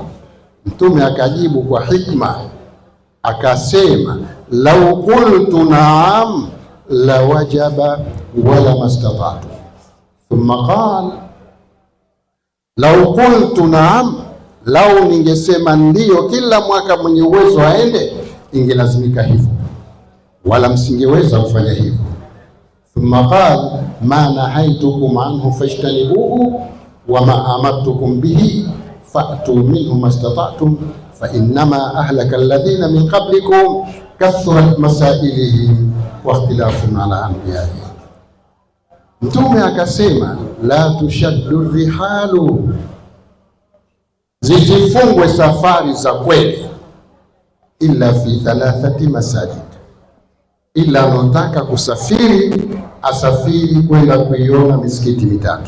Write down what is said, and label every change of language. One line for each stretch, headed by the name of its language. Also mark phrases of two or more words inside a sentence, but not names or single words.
Swahili: Mtume akajibu kwa hikma akasema,
Arabic: لو قلت نعم لوجبت ولما استطعتم. ثم قال لو قلت نعم,
Swahili: lau ningesema ndiyo kila mwaka mwenye uwezo aende, ingelazimika hivyo, wala msingeweza kufanya hivyo.
Arabic: ثم قال ما نهيتكم عنه فاجتنبوه وما أمرتكم به فأتوا منه ما استطعتم فإنما أهلك الذين من قبلكم كثرة مسائلهم واختلاف على أنبيائهم.
Swahili: Mtume akasema,
Arabic: لا تشد الرحال,
Swahili: zisifungwe safari za kweli,
Arabic: إلا في ثلاثة مساجد,
Swahili: ila anotaka kusafiri asafiri kwenda kuiona misikiti mitatu.